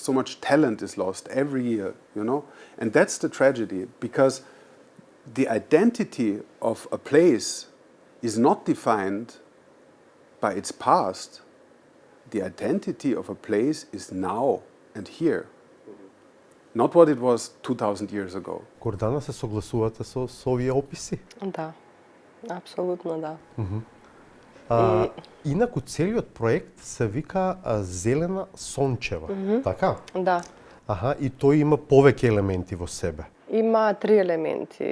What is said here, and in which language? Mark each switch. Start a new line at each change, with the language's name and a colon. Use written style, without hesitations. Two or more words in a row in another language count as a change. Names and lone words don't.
English: So much talent is lost every year, you know. And that's the tragedy, because the identity of a place is not defined by its past. The identity of a place is now and here. Not what it was 2000 years ago.
Macedonian: Гордана, се согласувате со овие описи? Да, апсолутно да. Инаку целиот проект се вика Зелена Сончева, така? Да. Аха, и тој има повеќе елементи во себе. Има 3 елементи.